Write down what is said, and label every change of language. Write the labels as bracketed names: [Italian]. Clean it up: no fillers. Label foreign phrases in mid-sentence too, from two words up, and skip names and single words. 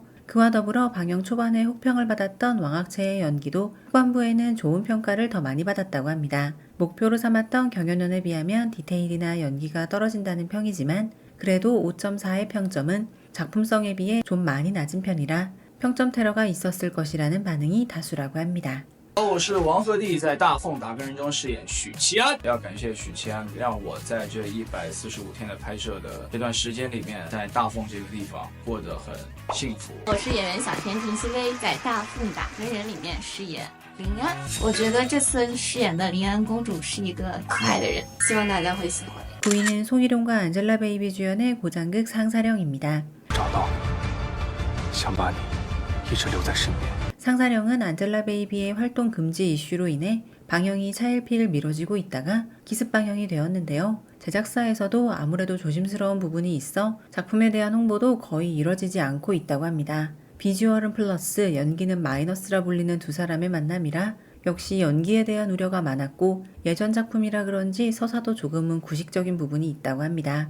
[Korean] 그와 더불어 방영 초반에 혹평을 받았던 왕학체의 연기도 후반부에는 좋은 평가를 더 많이 받았다고 합니다. 목표로 삼았던 경연연에 비하면 디테일이나 연기가 떨어진다는 평이지만 그래도 5.4의 평점은 작품성에 비해 좀 많이 낮은 편이라 평점 테러가 있었을 것이라는 반응이 다수라고 합니다. [Chinese] 我是王鹤棣，在大凤打更人中饰演许七安。要感谢许七安，让我在这145天的拍摄的这段时间里面，在大凤这个地方过得很幸福。我是演员小田婷曦薇，在大凤打更人里面饰演林安。我觉得这次饰演的林安公主是一个可爱的人，希望大家会喜欢。 [Korean] 9위는 송일용과 안젤라 베이비 주연의 고장극 상사령입니다. [Chinese] 找到你，想把你一直留在身边。 [Korean] 상사령은 안젤라 베이비의 활동 금지 이슈로 인해 방영이 차일피일 미뤄지고 있다가 기습 방영이 되었는데요. 제작사에서도 아무래도 조심스러운 부분이 있어 작품에 대한 홍보도 거의 이뤄지지 않고 있다고 합니다. 비주얼은 플러스 연기는 마이너스라 불리는 두 사람의 만남이라 역시 연기에 대한 우려가 많았고 예전 작품이라 그런지 서사도 조금은 구식적인 부분이 있다고 합니다.